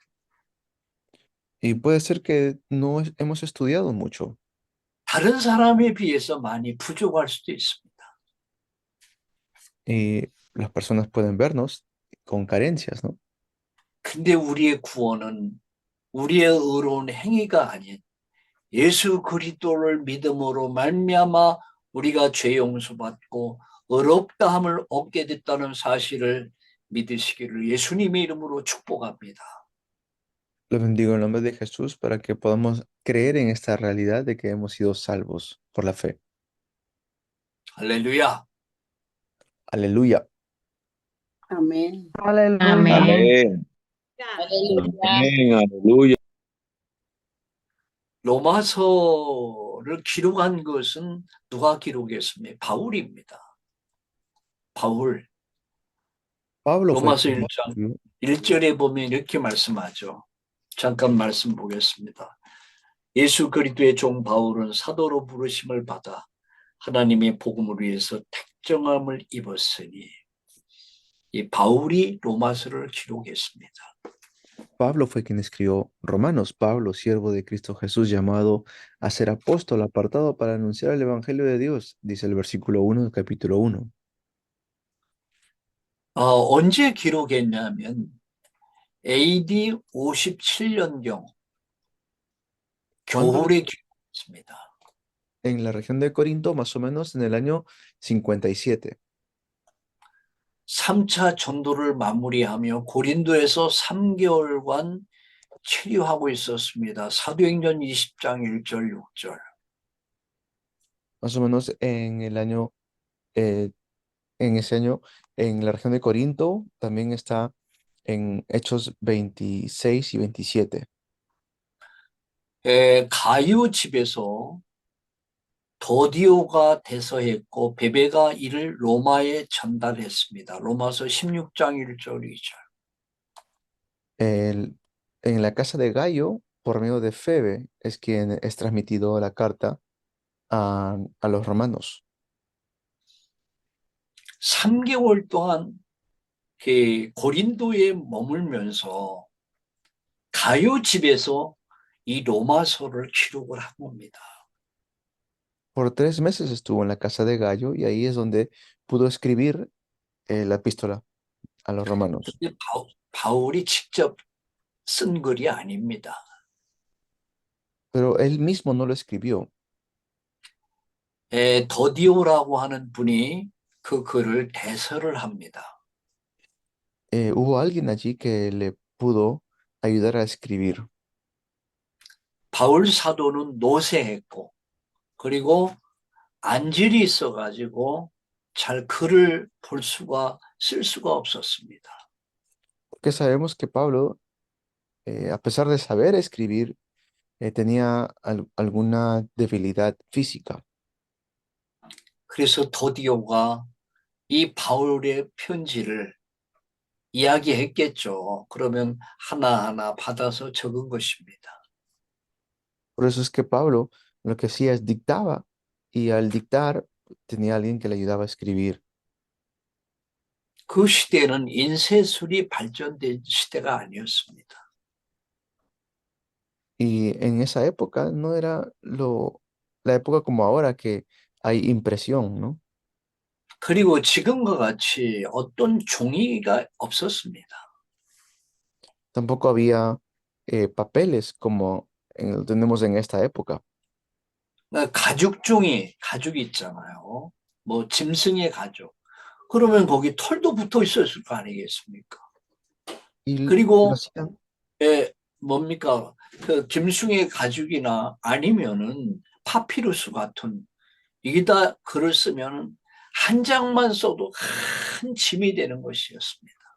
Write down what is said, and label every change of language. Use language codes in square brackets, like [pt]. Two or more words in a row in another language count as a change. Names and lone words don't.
[es] Y puede ser que no hemos estudiado mucho. [ko] 다른 사람에 비해서 많이 부족할 수도 있습니다. [es] Y las personas pueden vernos con carencias, ¿no? [ko] 근데 우리의 구원은 우리의 의로운 행위가 아닌 예수 그리스도를 믿음으로 말미암아 우리가 죄 용서받고 의롭다함을 얻게 됐다는 사실을 믿으시기를 예수님의 이름으로 축복합니다. [es] Lo bendigo en el nombre de Jesús para que podamos creer en esta realidad de que hemos sido salvos por la fe. [ko] 할렐루야. [es] Aleluya. Amén. Aleluya. Amén. Aleluya. Amén. Aleluya. [ko] 로마서 로마서를 기록한 것은 누가 기록했습니까? 바울입니다. 바울. [es] Pablo fue [ko] 로마서 [es] quien lo [ko] 1장 [es] escribió. [ko] 1절에 보면 이렇게 말씀하죠. 잠깐 말씀 보겠습니다. 예수 그리스도의 종 바울은 사도로 부르심을 받아 하나님의 복음을 위해서 택정함을 입었으니, 이 바울이 로마서를 기록했습니다. [es] Pablo fue quien escribió Romanos. Pablo, siervo de Cristo Jesús, llamado a ser apóstol, apartado para anunciar el Evangelio de Dios, dice el versículo 1 del capítulo 1. [ko] 언제 기록했냐면 AD 57년경 [es] ¿Cuándo lo [ko] 겨울에 기록했습니다. [es] En la región de Corinto, más o menos en el año 57. [ko] 3차 전도를 마무리하며 고린도에서 3개월간 체류하고 있었습니다. 사도행전 20장 1절 6절. [es] Más o menos en ese año, en la región de Corinto, también está en Hechos 26 y 27. [ko] 가요 집에서 더디오가 대서했고 베베가 이를 로마에 전달했습니다. 로마서 16장 1절 2절. [es] En la casa de Gallo, por medio de Febe, es quien es transmitido la carta a los romanos. [ko] 3개월 동안 그 고린도에 머물면서 가요 집에서 이 로마서를 기록을 한 겁니다. [es] Por 3 meses estuvo en la casa de Gallo y ahí es donde pudo escribir la epístola a los romanos. [ko] 근데 바울이 직접 쓴 글이 아닙니다. [es] Pero él mismo no lo escribió. [ko] 더디오라고 하는 분이 그 글을 대서를 합니다. [es] Hubo alguien allí que le pudo ayudar a escribir. [ko] 바울 사도는 노쇠했고 그리고 안질이 있어가지고 잘 글을 쓸 수가 없었습니다. [es] Porque sabemos que Pablo, a pesar de saber escribir, tenía alguna debilidad física. [ko] 그래서 더디오가 이 바울의 편지를 이야기했겠죠. 그러면 하나하나 받아서 적은 것입니다. [es] Por eso es que Pablo lo que hacía es dictaba y al dictar tenía alguien que le ayudaba a escribir. [ko] 그 시대는 인쇄술이 발전된 시대가 아니었습니다. [es] Y en esa época no era la época como ahora que hay impresión, ¿no? [ko] 그리고 지금과 같이 어떤 종이가 없었습니다. [es] Tampoco había papeles como tenemos en esta época. [ko] 가죽 종이, 가죽 있잖아요. 뭐 짐승의 가죽. 그러면 거기 털도 붙어 있었을 거 아니겠습니까? [es] Y lo [ko] 그리고 [es] hacían, [ko] 뭡니까? 그 짐승의 가죽이나 아니면은 파피루스 같은 이게 다 글을 쓰면 한 장만 써도 큰 짐이 되는 것이었습니다.